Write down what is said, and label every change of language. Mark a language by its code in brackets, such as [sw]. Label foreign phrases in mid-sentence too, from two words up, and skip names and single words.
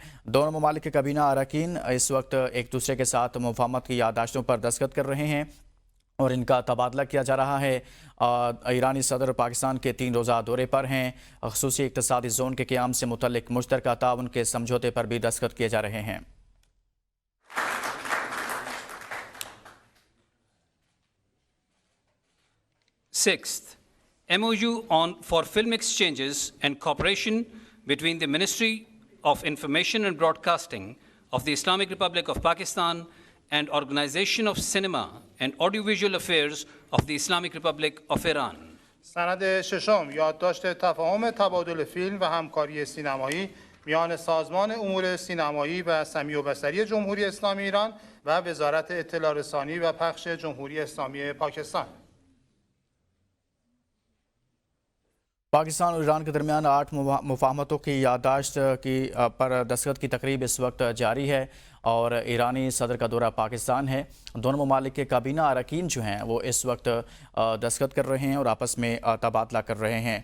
[ur] دونوں ممالک کے کابینہ اراکین اس وقت ایک دوسرے کے ساتھ مفاہمت کی یادداشتوں پر دستخط کر رہے ہیں اور ان کا تبادلہ کیا جا رہا ہے۔ ایرانی صدر پاکستان کے 3 روزہ دورے پر ہیں۔ خصوصی اقتصادی زون کے قیام سے متعلق مشترکہ تعاون کے سمجھوتے پر بھی دستخط کیے جا رہے ہیں۔ [en] Sixth, MOU for film exchanges and cooperation between the Ministry of Information and Broadcasting of the Islamic Republic of Pakistan and Organization of Cinema and Audiovisual Affairs of the Islamic Republic of Iran. [fa] سند ششم یادداشت تفاهم تبادل فیلم و همکاری سینمایی میان سازمان امور سینمایی و سمیع و بصری جمهوری اسلامی ایران و وزارت اطلاع رسانی و پخش جمهوری اسلامی پاکستان. [ur] پاکستان اور ایران کے درمیان 8 مفاہمتوں کی یادداشت پر دستخط کی تقریب اس وقت جاری ہے اور ایرانی صدر کا دورہ پاکستان ہے۔ دونوں ممالک کے کابینہ اراکین جو ہیں وہ اس وقت دستخط کر رہے ہیں اور آپس میں تبادلہ کر رہے ہیں۔